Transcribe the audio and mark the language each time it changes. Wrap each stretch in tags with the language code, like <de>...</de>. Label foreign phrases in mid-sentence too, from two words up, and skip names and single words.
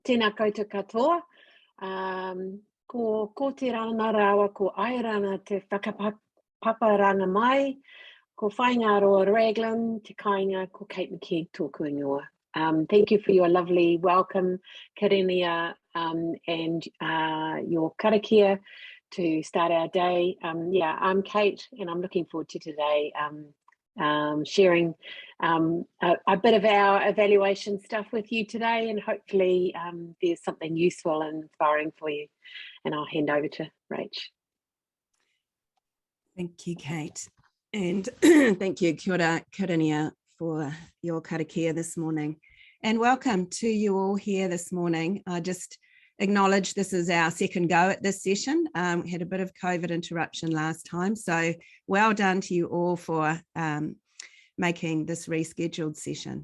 <mi>Tēnā koutou katoa. Ko te rana rawa, ko airana te whakapaparana mai, ko whainga roa Raglan, te kāinga, ko Kate McKegg tōku ingoa.</mi> <en>Thank you for your lovely welcome, Karinia, and your karakia to start our day. Yeah, I'm Kate, and I'm looking forward to today sharing a bit of our evaluation stuff with you today, and hopefully there's something useful and inspiring for you. And I'll hand over to Rach. Thank you, Kate. And thank you,</en> <mi>kia ora, Karinia,</mi> <en>for your karakia this morning. And welcome to you all here this morning. I just acknowledge this is our second go at this session. We had a bit of COVID interruption last time, so well done to you all for making this rescheduled session.</en>